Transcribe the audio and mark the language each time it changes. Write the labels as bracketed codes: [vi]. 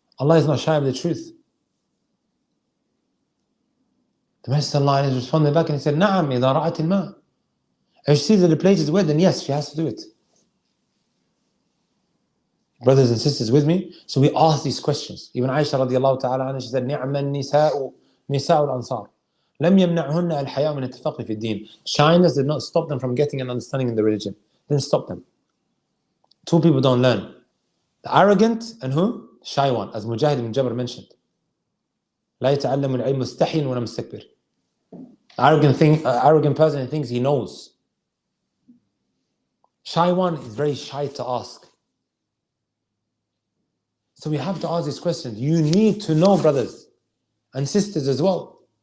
[en] Allah is not shy of the truth. The Messenger of Allah responded back and he said, [ar] نعم إذا رأت الماء. [en] If she sees that the place is wet, then yes, she has to do it. Brothers and sisters with me? So we ask these questions. Even Aisha radiallahu ta'ala anha, she said, [ar] نعم النساء نساء الأنصار لم يمنعهن الحياء من التفقه في الدين. [en] Shyness did not stop them from getting an understanding in the religion. Didn't stop them. Two people don't learn. The arrogant and who? Shy one, as Mujahid ibn Jabr mentioned. [ar] لا يتعلم العلم مستحي ولا مستكبر. [en] Arrogant person thinks he knows. Shy one is very shy to ask. So we have to ask these questions. You need to know, brothers and sisters as well.